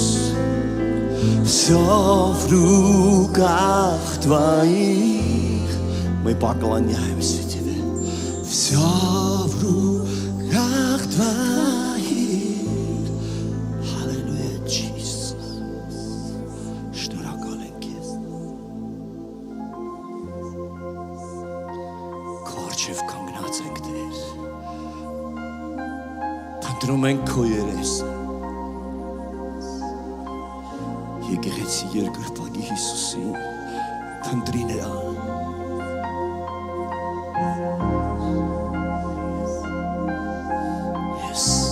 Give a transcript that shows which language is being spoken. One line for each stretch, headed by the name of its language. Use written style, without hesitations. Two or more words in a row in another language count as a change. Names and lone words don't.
Russian: Все в руках твоих Мы поклоняемся Тебе Все в руках твоих
Armenian: Hallelujah Jesus Շնորհակալ ենք Քեզ Քո առջև կանգնած ենք Տեր Փնտրում ենք Քո երեսը Եկեղեցի երկրպագի Հիսուսին Փնտրի Նրան Yes